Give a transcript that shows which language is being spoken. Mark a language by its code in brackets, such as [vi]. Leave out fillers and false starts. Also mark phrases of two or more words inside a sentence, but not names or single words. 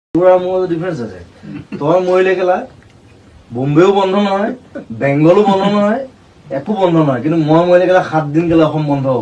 [as] পুরা মধ্যে ডিফারেন্স আছে। তোমার মহিলা গেলা বোম্বেও বন্ধ নহয়, বেংগলো বন্ধ নহয়, একো বন্ধ নহয়, কিন্তু মই মহিলা গেলা 7 দিন গেলে অসম বন্ধ হব।